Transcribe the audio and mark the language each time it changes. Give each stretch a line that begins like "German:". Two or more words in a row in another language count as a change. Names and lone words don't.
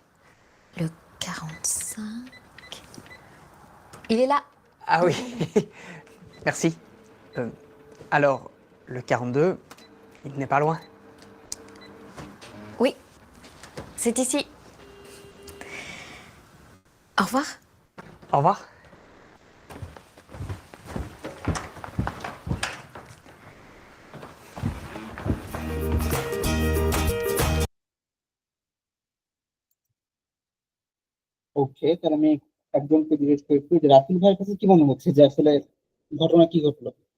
French: Le 45. Il est là. Ah oui, merci. Alors, le 42, il n'est pas loin. Oui, c'est ici. Au revoir. Au revoir.
Bangla: ওকে, তাহলে আমি একজনকে জিজ্ঞেস করছি যে রাতুল ভাইয়ের কাছে কি মনে হচ্ছে যে আসলে ঘটনা কি ঘটলো?